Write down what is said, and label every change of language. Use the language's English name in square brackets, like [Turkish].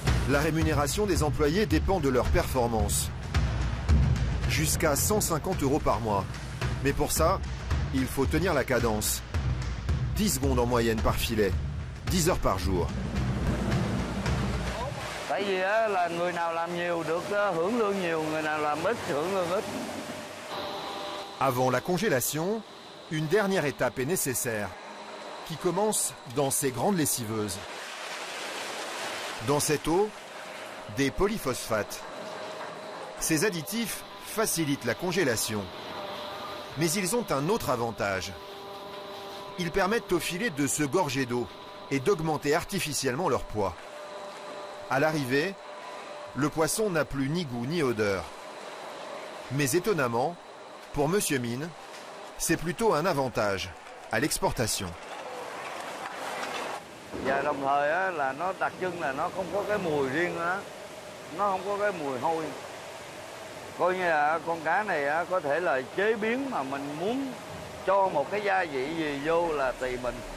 [French] La rémunération des employés dépend de leur performance. Jusqu'à 150 € par mois. Mais pour ça, il faut tenir la cadence. 10 secondes en moyenne par filet, 10 heures par jour. [Vietnamese] Tại vì là người nào làm nhiều được hưởng lương nhiều, người nào làm ít hưởng lương ít. [French] Avant la congélation, une dernière étape est nécessaire, qui commence dans ces grandes lessiveuses. Dans cette eau, des polyphosphates. Ces additifs facilitent la congélation. Mais ils ont un autre avantage. Ils permettent aux filets de se gorger d'eau et d'augmenter artificiellement leur poids. À l'arrivée, le poisson n'a plus ni goût ni odeur. Mais étonnamment, pour Monsieur Mine, c'est plutôt un avantage à l'exportation. [Vietnamese] Và đồng thời là nó đặc trưng là nó không có cái mùi riêng đó. Nó không có cái mùi hôi. Coi như là con cá này có thể là chế biến mà mình muốn cho một cái gia vị gì vô là tùy mình.